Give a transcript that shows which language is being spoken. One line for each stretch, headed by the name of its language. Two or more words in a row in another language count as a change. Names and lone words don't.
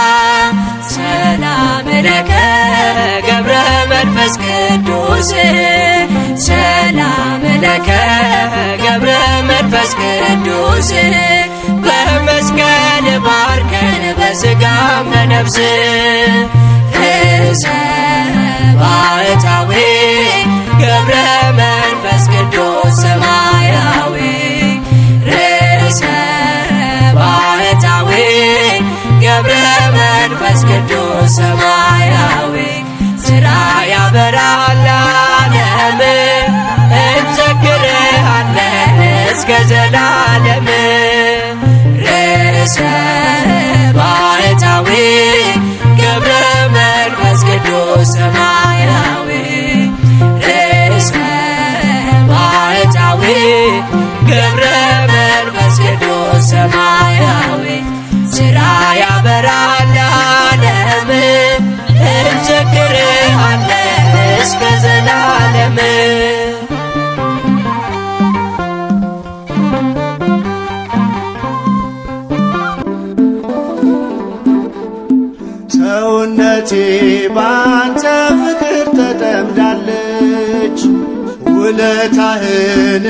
Geez: ሰላም ለከ ገብረ መንፈስ ቅዱስ ሰላም ለከ
Amharic: ገብረ መንፈስ ቅዱስ በመስቀል ባርከን በሥጋም በነፍስ ርእሰ ባሕታዊ ገብረ መንፈስ ቅዱስ ሰማያዊ ርእሰ ባሕታዊ ገብረ መንፈስ ቅዱስ ሰማያዊ ሥራ ያበራል ለዓለም እንዘክርሃለን እስከ ዘላለም ርእሰ ባሕታዊ ገብረ መንፈስ ቅዱስ ሰማያዊ ርእሰ ባሕታዊ ገብረ መንፈስ ቅዱስ ሰማያዊ ሥራ ያበራል ለዓለም እንዘክርሃለን እስከ ዘላለም ሰውነቴ ባንተ ፍቅር ተጠምዳለች ውለታህን